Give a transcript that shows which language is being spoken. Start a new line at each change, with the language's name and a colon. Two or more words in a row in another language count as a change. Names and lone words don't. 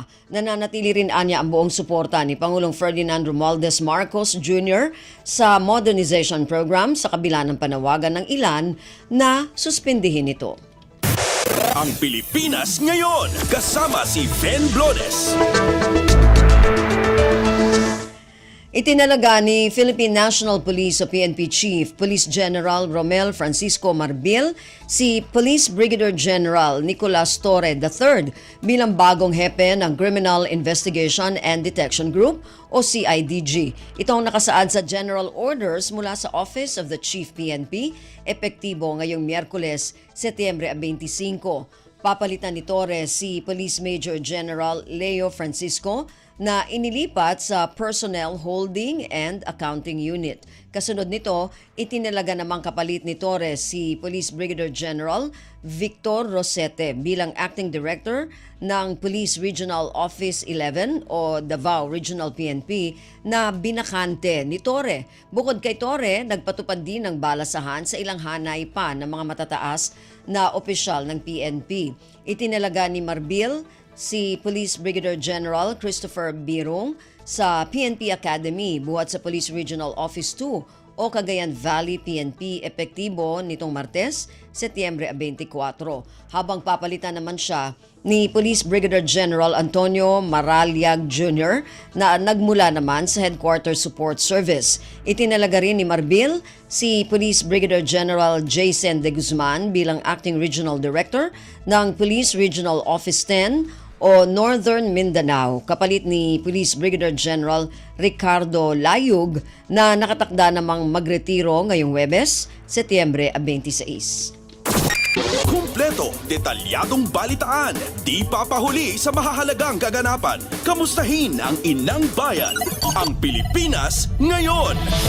Filipino: Nananatili rin anya ang buong suporta ni Pangulong Ferdinand Romualdez Marcos Jr. sa
English: modernization program
Filipino: sa kabila ng panawagan ng ilan na suspindihin ito. Ang Pilipinas ngayon, kasama si Ben Blones. Itinalaga ni Philippine National Police o PNP Chief Police General Romel Francisco Marbil si Police Brigadier General Nicolas Torre III bilang bagong hepe ng Criminal Investigation and Detection Group o CIDG. Ito ang nakasaad sa General Orders mula sa Office of the Chief PNP, epektibo ngayong Miyerkules, Setyembre 25. Papalitan ni Torre si Police Major General Leo Francisco na inilipat sa Personnel Holding and Accounting Unit. Kasunod nito, itinalaga namang kapalit ni Torres si Police Brigadier General Victor Rosete bilang
English: Acting Director
Filipino: ng Police Regional Office 11 o Davao Regional PNP na binakante ni Torre. Bukod kay Torre, nagpatupad din ng balasahan sa ilang hanay pa ng mga matataas na opisyal ng PNP. Itinalaga ni Marbil si Police Brigadier General Christopher Birong sa PNP Academy buhat sa Police Regional Office 2 o Cagayan Valley PNP epektibo nitong Martes, Setyembre 24. Habang papalitan naman siya ni Police Brigadier General Antonio Maraliag Jr. na nagmula naman sa Headquarters Support Service. Itinalaga rin ni Marbil si Police Brigadier General Jason De Guzman bilang
English: Acting Regional Director
Filipino: ng Police Regional Office 10 o Northern Mindanao, kapalit ni Police Brigadier General Ricardo Layug na nakatakda namang magretiro ngayong Huwebes, Setyembre 26. Kumpleto, detalyadong balitaan, di papahuli sa mahahalagang kaganapan. Kamustahin ang inang bayan, ang Pilipinas ngayon.